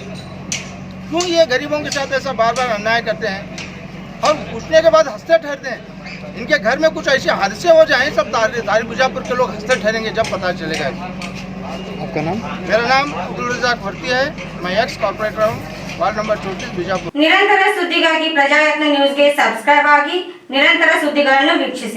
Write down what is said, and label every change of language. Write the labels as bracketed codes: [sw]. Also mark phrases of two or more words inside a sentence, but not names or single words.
[hi] क्यों ये गरीबों के साथ ऐसा बार बार अन्याय करते हैं और पूछने के बाद हंसते ठहरते हैं? इनके घर में कुछ ऐसे हादसे हो जाएं, सब तारी बीजापुर के लोग हंसते ठहरेंगे जब पता चलेगा। आपका नाम? मेरा नाम अब्दुल रज़ाक भर्ती है, मैं एक्स कॉर्पोरेटर हूँ, वार्ड नंबर 34 बीजापुर। [kn] ನಿರಂತರ ಸುದ್ದಿಗಾಗಿ ಪ್ರಜಾಯತ್ನ ನ್ಯೂಸ್ಗೆ ಸಬ್ಸ್ಕ್ರೈಬ್ ಆಗಿ ನಿರಂತರ ಸುದ್ದಿಗಳನ್ನು ವೀಕ್ಷಿಸಿ.